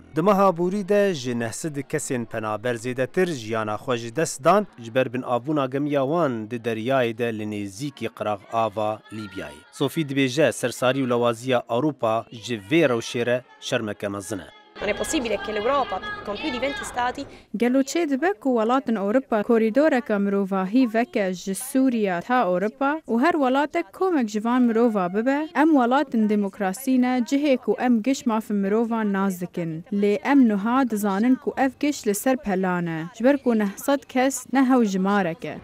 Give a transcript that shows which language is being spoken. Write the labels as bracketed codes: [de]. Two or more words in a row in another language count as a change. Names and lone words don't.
[ku] Di meha borî de ji nehsid kesên penaber zêdetir jiyana xwe ji dest dan ji ber binavbûna gemiya wan di deryayê de li nêzîkî qiraq ava Lîbyayê. Sofî dibêje sersarî û lawaziya Ewropa ji vê rewşê re şermeke mezin e. [it] Non è possibile che l'Europa, con più di 20 stati, [ku] Gelo çê dibe ku welatên Ewropa korîdoreka mirovahî veke ji Sûriya ta Ewropa û her welatek komek ji van mirova bibe, em welatên demokrasî ne cihê ku em giş mafin mirovan naz dikin. Lê em niha dizanin ku ev giş li ser pelan e, ji ber ku 900 kes ne hew jimarek e.